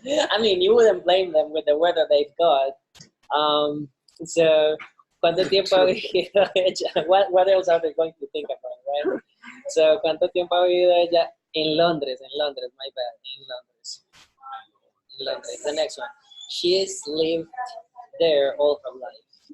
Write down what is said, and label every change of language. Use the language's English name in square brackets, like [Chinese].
[English] I mean, you wouldn't blame them with the weather they've got. [Spanish] So, ¿cuánto tiempo ha vivido ella? [English] What else are they going to think about, right? [Spanish] So, ¿cuánto tiempo ha vivido ella en Londres? En Londres, [English] my bad. [Spanish] En Londres. En Londres. [English] The next one. She has lived there all her life.